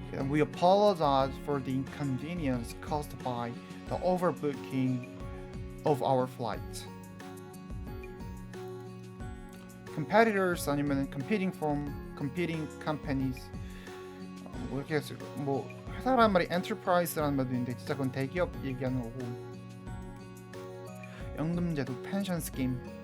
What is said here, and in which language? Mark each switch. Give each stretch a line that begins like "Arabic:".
English: We apologize for the inconvenience caused by the overbooking of our flight. Competitors
Korean: 아니면
English: competing companies.
Korean: 뭐 이렇게 뭐 회사라는 말이 enterprise라는 말도 있는데 진짜 그건 대기업 얘기하는 거고. 연금제도
English: pension scheme.